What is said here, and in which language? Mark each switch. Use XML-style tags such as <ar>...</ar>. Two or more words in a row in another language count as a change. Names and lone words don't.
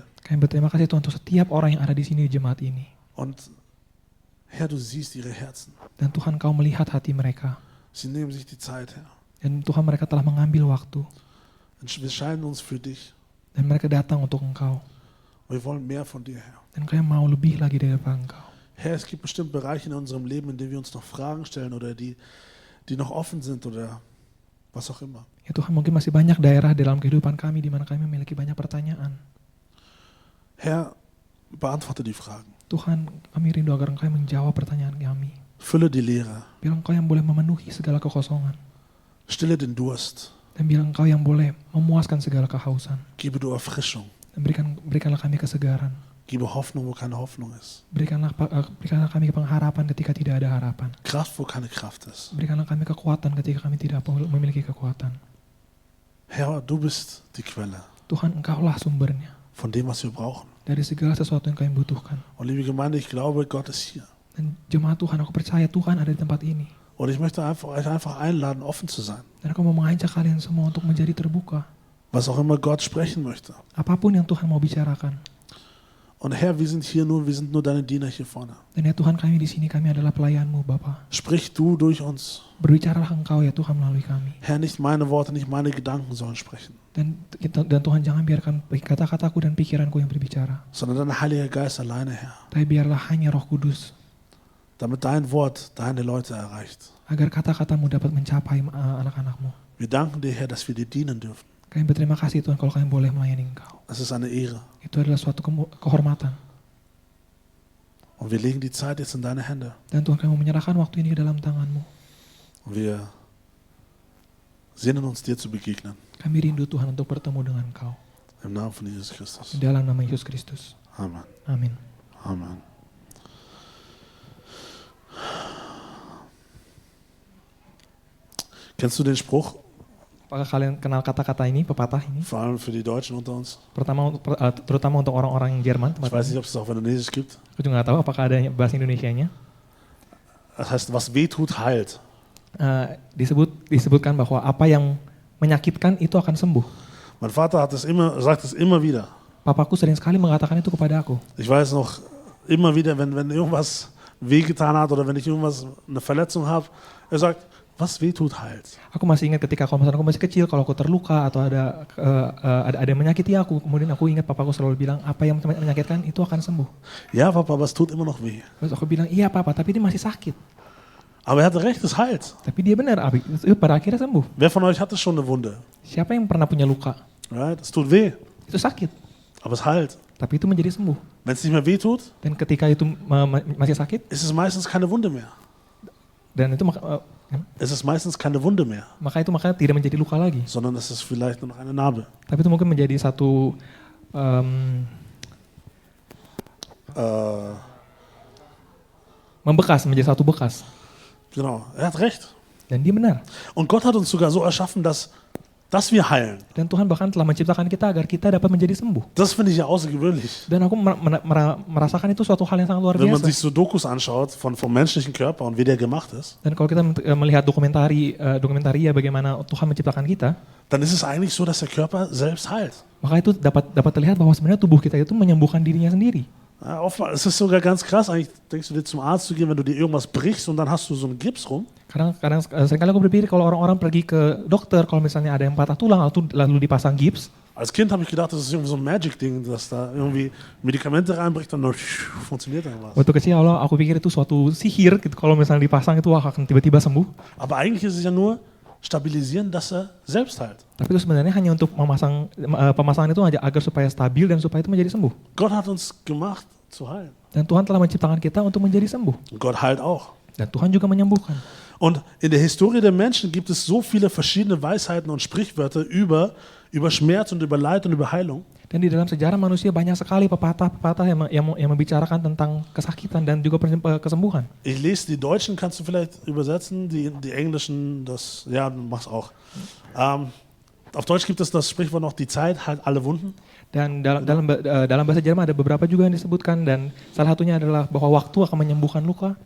<id>Kami berterima kasih Tuhan untuk setiap orang yang ada di sini di jemaat ini.</id> <de>Und Herr, du siehst ihre Herzen.</de> <id>Dan Tuhan Kau melihat hati mereka.</id> <de>Sie nehmen sich die Zeit, Herr.</de> <id>Dan Tuhan mereka telah mengambil waktu.</id> <de>Wir scheiden uns für dich.</de> <id>Dan mereka datang untuk Engkau.</id> <de>Wir wollen mehr von dir, Herr.</de> <id>Dan kami mau lebih lagi daripada Engkau.</id> <de>Herr, es gibt bestimmt Bereiche in unserem Leben, in denen wir uns noch Fragen stellen oder die noch offen sind oder was auch immer.</de> <id>Ya Tuhan, mungkin masih banyak daerah dalam kehidupan kami di mana kami memiliki banyak pertanyaan.</id> <de>Herr, beantworte die Fragen.</de> <id>Tuhan, kami rindu agar Engkau yang menjawab pertanyaan kami.</id> <de>Fülle die Leere.</de> <id>Biar Engkau yang boleh memenuhi segala kekosongan.</id> <de>Stille den Durst.</de> <id>Dan biar Engkau yang boleh memuaskan segala kehausan.</id> <de>Gebe du Erfrischung.</de> <id>Dan berikanlah kami kesegaran.</id> <de>Gebe Hoffnung, wo keine Hoffnung ist.</de> <id>Berikanlah kami pengharapan ketika tidak ada harapan.</id> <de>Kraft, wo keine Kraft ist.</de> <id>Berikanlah kami kekuatan ketika kami tidak memiliki kekuatan.</id> <de>Herr, du bist die Quelle.</de> <id>Tuhan, Engkaulah sumbernya.</id> <de>Von dem, was wir brauchen.</de> <id>Dari segala sesuatu yang kami butuhkan.</id> <de>Und liebe Gemeinde, ich glaube, Gott ist hier.</de> <id>Dan jemaat Tuhan, aku percaya Tuhan ada di tempat ini.</id> <de>Und ich möchte euch einfach einladen, offen zu sein.</de> <id>Dan aku mau mengajak kalian semua untuk menjadi terbuka.</id> <de>Was auch immer Gott sprechen möchte.</de> <id>Apapun yang Tuhan mau bicarakan.</id> <de>Und Herr, wir sind nur deine Diener hier vorne.</de> <id>Dan ya Tuhan, kami di sini, kami adalah pelayan-Mu Bapa.</id> <de>Sprich du durch uns.</de> <id>Berbicaralah Engkau ya Tuhan melalui kami.</id> <de>Herr, nicht meine Worte, nicht meine Gedanken sollen sprechen,</de> <id>Dan Tuhan, jangan biarkan kata-kataku dan pikiranku yang berbicara.</id> <de>sondern dein Heiliger Geist alleine, Herr.</de> <id>Tapi biarlah hanya Roh Kudus,</id> <de>Damit dein Wort deine Leute erreicht.</de> <id>agar kata-katamu dapat mencapai anak-anakmu.</id> <de>Wir danken dir, Herr, dass wir dir dienen dürfen.</de> <id>Kami berterima kasih Tuhan kalau kami boleh melayani Engkau.</id> <de>Es ist eine Ehre.</de> <id>Itu adalah suatu kehormatan.</id> <de>Und wir legen die Zeit jetzt in deine Hände.</de> <id>Dan Tuhan, kami menyerahkan waktu ini ke dalam tangan-Mu.</id> <de>Und wir sehnen uns dir zu begegnen.</de> <id>Kami rindu Tuhan untuk bertemu dengan Engkau.</id> <de>Im Namen von Jesus Christus.</de> <id>Di dalam nama Yesus Kristus.</id> <de>Amen.</de> <id>Amin.</id> <de>Amen. Kennst du den Spruch?</de> <id>Apakah kalian kenal kata-kata ini, pepatah ini?</id> <de>Vor allem für die Deutschen unter uns.</de> <id>Terutama untuk orang-orang Jerman.</id> <de>Ich weiß nicht, ob es das auf Indonesisch gibt.</de> <id>Aku juga nggak tahu apakah ada bahasa Indonesianya.</id> <de>Das heißt, was weh tut, heilt.</de> <id>Disebutkan bahwa apa yang menyakitkan itu akan sembuh.</id> <de>Mein Vater sagt es immer wieder.</de> <id>Papaku sering sekali mengatakan itu kepada aku.</id> <de>Ich weiß noch, immer wieder, wenn irgendwas wehgetan hat oder wenn ich eine Verletzung habe, er sagt, was weh tut, heilt.</de> <id>Aku masih ingat ketika kalau misalnya aku masih kecil, kalau aku terluka atau ada yang menyakiti aku, kemudian aku ingat papaku selalu bilang, apa yang menyakitkan itu akan sembuh.</id> <de>Ja, Papa, aber es tut immer noch weh.</de> <id>Terus aku bilang, iya Papa, tapi dia masih sakit.</id> <de>Aber er hatte recht, es heilt.</de> <id>Tapi dia benar, Abi, pada akhirnya sembuh.</id> <de>Wer von euch hatte schon eine Wunde?</de> <id>Siapa yang pernah punya luka?</id> <de>Right? Es tut weh,</de> <id>Itu sakit,</id> <de>aber es heilt.</de> <id>tapi itu menjadi sembuh.</id> <de>Wenn es nicht mehr weh tut,</de> <id>Dan ketika itu masih sakit,</id> <de>ist es meistens keine Wunde mehr.</de> <id>dan itu</id> <de>Es ist meistens keine Wunde mehr,</de> <id>makanya tidak menjadi luka lagi.</id> <de>sondern es ist vielleicht nur noch eine Narbe.</de> <id>Tapi itu mungkin menjadi satu membekas, menjadi satu bekas.</id> <de>Genau, er hat recht.</de> <id>Dan dia benar.</id> <de>Und Gott hat uns sogar so erschaffen, dass wir heilen.</de> <id>Dan Tuhan bahkan telah menciptakan kita agar kita dapat menjadi sembuh.</id> <de>Das finde ich ja außergewöhnlich.</de> <id>Dan aku merasakan itu suatu hal yang sangat luar</id> <de>Wenn man</de> <id>biasa.</id> <de>sich so Dokus anschaut vom menschlichen Körper und wie der gemacht ist,</de> <id>Dan kalau kita melihat dokumentaria bagaimana Tuhan menciptakan kita,</id> <de>dann ist es eigentlich so, dass der Körper selbst heilt.</de> <id>maka itu dapat terlihat bahwa sebenarnya tubuh kita itu menyembuhkan dirinya sendiri.</id> <de>Ja, oftmals, es ist sogar ganz krass, eigentlich denkst du dir zum Arzt zu gehen, wenn du dir irgendwas brichst und dann hast du so einen Gips rum.</de> <id>Kadang seringkali aku berpikir kalau orang-orang pergi ke dokter kalau misalnya ada yang patah tulang lalu dipasang gips.</id> <de>Als Kind habe ich gedacht, das ist irgendwie so ein Magic-Ding, dass da irgendwie Medikamente reinbricht und dann funktioniert dann was.</de> <id>Waktu kecil aku pikir itu suatu sihir gitu, kalau misalnya dipasang itu akan tiba-tiba sembuh.</id> <de>Aber eigentlich ist es ja nur stabilisieren, dass er selbst heilt.</de> <id>Tapi itu sebenarnya hanya untuk pemasangan itu agar supaya stabil dan supaya itu menjadi sembuh.</id> <de>Gott hat uns gemacht zu heilen.</de> <id>Dan Tuhan telah menciptakan kita untuk menjadi sembuh.</id> <de>Und Gott heilt auch.</de> <id>Dan Tuhan juga menyembuhkan.</id> <de>Und in der Historie der Menschen gibt es so viele verschiedene Weisheiten und Sprichwörter über Schmerz und über Leid und über Heilung.</de> <id>Dan di dalam sejarah manusia banyak sekali pepatah-pepatah yang membicarakan tentang kesakitan dan juga kesembuhan.</id> <de>Ich lese die Deutschen, kannst du vielleicht übersetzen, die Englischen, das, ja, du machst auch. Auf Deutsch gibt es das Sprichwort noch, die Zeit heilt alle Wunden.</de> <id>Dan dalam bahasa Jerman ada beberapa juga yang disebutkan dan salah satunya adalah bahwa waktu akan menyembuhkan luka.</id>